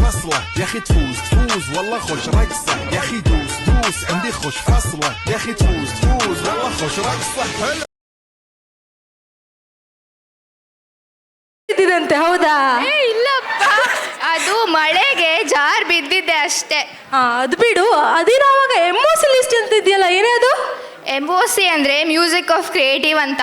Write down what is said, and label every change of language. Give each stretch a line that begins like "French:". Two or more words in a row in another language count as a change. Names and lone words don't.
Arabic: فصلة يا أخي تفوز تفوز والله خوش رقصة يا أخي دوس دوس عندي خوش فصلة يا أخي تفوز تفوز والله خوش رقصة حلو
Kannada: ಇದ್ದಿದಂತೆ ಹೌದಾ? ಇಲ್ಲಪ್ಪ, ಅದು ಮಳೆಗೆ ಜಾರ್ ಬಿದ್ದಿದ್ದೆ ಅಷ್ಟೇ. ಅದು ಬಿಡು, ಅದೇನೋ ಅವಾಗ MOC ಲಿಸ್ಟ್ ಅಂತ ಇದೆಯಲ್ಲ, ಏನೇ ಅದು? MOC ಅಂದ್ರೆ
English: music of creative
Kannada: ಅಂತ.